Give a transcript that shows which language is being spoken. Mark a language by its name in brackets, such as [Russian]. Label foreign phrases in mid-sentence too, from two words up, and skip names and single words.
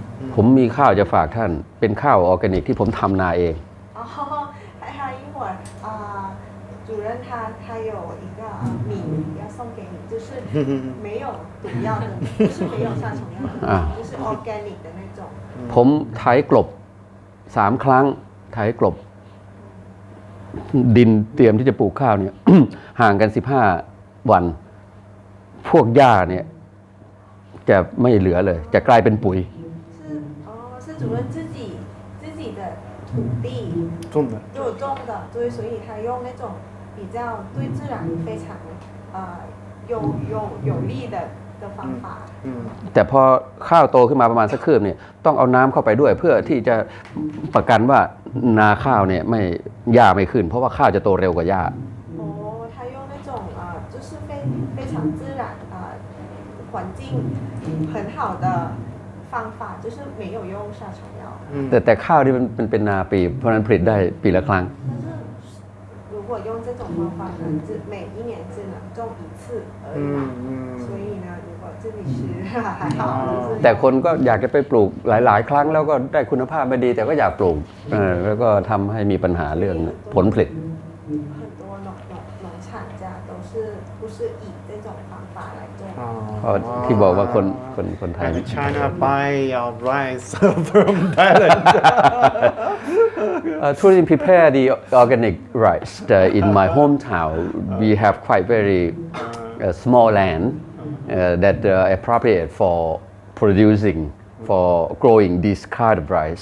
[Thai] ผมมีข้าวจะฝากท่านเป็นข้าวออร์แกนิกที่ผมทำนาเอง [Chinese] 还一会儿主任他有一个米要送给你，就是没有毒药的，不是没有杀虫药的，就是 organic 的那种。 [Thai] ผมไถกลบ3 ครั้งไถกลบดินเตรียมที่จะปลูกข้าวเนี่ย ห่างกัน15 วันพวกหญ้าเนี่ยจะไม่เหลือเลยจะกลายเป็นปุ๋ย [Chinese] 是主任自己的土地种的，对，所以他用那种比较对自然非常有利的方法。 [Thai] แต่พอข้าวโตขึ้นมาประมาณสักคืบเนี่ยต้องเอาน้ำเข้าไปด้วยเพื่อที่จะประกันว่านาข้าวเนี่ยไม่หญ้าไม่ขึ้นเพราะว่าข้าวจะโตเร็วกว่าหญ้า [Chinese] 哦，他用那种就是非常自然环境很好的方法，就是没有用杀虫药。 [Thai] แต่ข้าวที่มันเป็นนาปีเพราะนั้นผลิตได้ปีละครั้ง [Chinese] 如果用这种方法呢，每一年只能种1次而已嘛。所以呢，如果自己吃还好。 [Thai] แต่คนก็อยากจะไปปลูกหลายๆ ครั้งแล้วก็ได้คุณภาพไม่ดีแต่ก็อยากปลูกแล้วก็ทำให้มีปัญหาเรื่องผลผลิต [Chinese] 很多农产家都是不是以这种方法来种。 [Thai] ที่บอกว่าคนไทย [English] China buy our rice from Thailand. To prepare the organic rice in my hometown, we have quite very small land that appropriate for growing this kind of rice.